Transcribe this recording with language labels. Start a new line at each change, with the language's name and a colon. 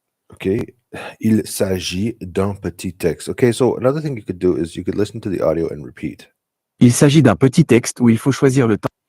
French: Okay, il s'agit d'un petit texte.
English: Okay, so another thing you could do is you could listen to the audio and repeat.
French: Il s'agit d'un petit texte où il faut choisir le temps.